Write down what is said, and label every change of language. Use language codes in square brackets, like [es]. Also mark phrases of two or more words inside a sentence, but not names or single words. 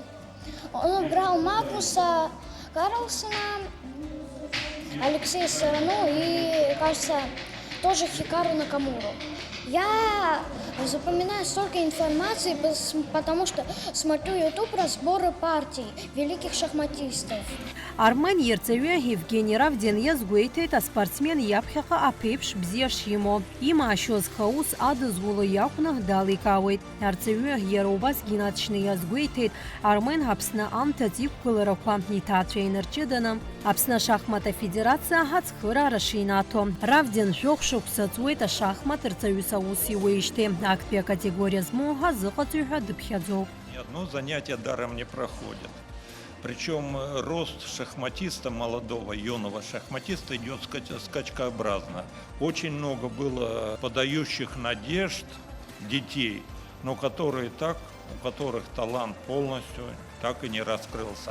[ru] Он обыграл Магнуса Карлсона, Алексея Сарану и, кажется, тоже Хикару Накамуру. Я запоминаю столько информации, потому что смотрю YouTube разборы партий великих шахматистов. [ab] Армен ерцеве Евгений Равдин иазгәеиҭеит аспортсмен иаԥхьаҟа аԥеиԥш бзиа шимоу. Имаашьоз хаус адызгәыло иакәны даликаауеит. Арҵаҩы иара убасгьы инаҵшьны иазгәеиҭеит Армен Аԥсны амҭаӡ иқәгыларақәа иҭаацәа инарҷыданы Аԥсны ашахмат афедерациа ҳацхыраара шинаҭо. Равдин жәохә шықәса ҵуеит ашахмат рҵаҩыс аус иуеижьҭеи. Актәи акатегориа змоу ҳазыҟаҵоит ҳәа дыԥхьаӡоуп. [ru] Ни одно занятие даром не проходит. Причем рост шахматиста, молодого, юного шахматиста идет скачкообразно. Очень много было подающих надежд детей, но которые у которых талант полностью так и не раскрылся.